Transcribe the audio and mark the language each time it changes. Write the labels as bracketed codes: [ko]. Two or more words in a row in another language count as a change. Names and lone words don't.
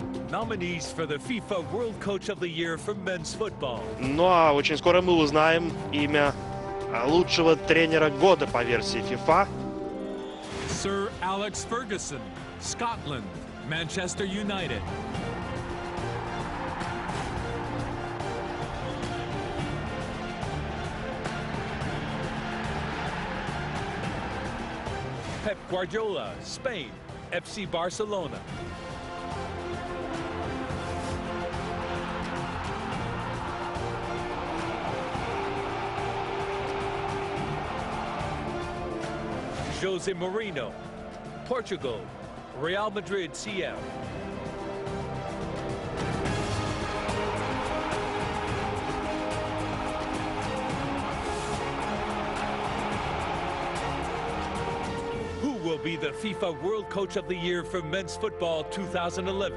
[en] nominees for the FIFA World Coach of the Year for men's football. [ru] Ну а очень скоро мы узнаем имя лучшего тренера года по версии FIFA. [en] Sir Alex Ferguson, Scotland, Manchester United. Pep Guardiola, Spain, FC Barcelona. Jose Mourinho, Portugal, Real Madrid CF. Who will be the FIFA World Coach of the Year for men's football 2011?